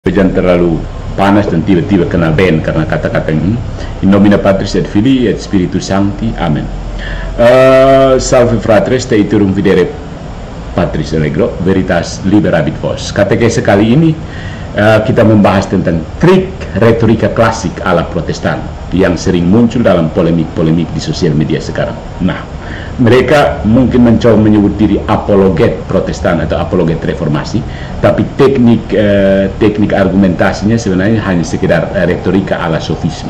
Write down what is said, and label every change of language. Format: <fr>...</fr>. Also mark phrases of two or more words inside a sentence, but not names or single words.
<id>Jangan terlalu panas dan tiba-tiba kena ban karena kata-kata ini.</id> <la>In nomine Patris et Filii et Spiritus Sancti. Amen. Salve fratres, te iterum videre Patris allegro, veritas liberabit vos.</la> <id>Katekese kali ini kita membahas tentang trik retorika klasik ala Protestan yang sering muncul dalam polemik-polemik di sosial media sekarang. Nah, mereka mungkin mencoba menyebut diri apologet Protestan atau apologet reformasi, tapi teknik argumentasinya sebenarnya hanya sekedar retorika ala sofisme.</id>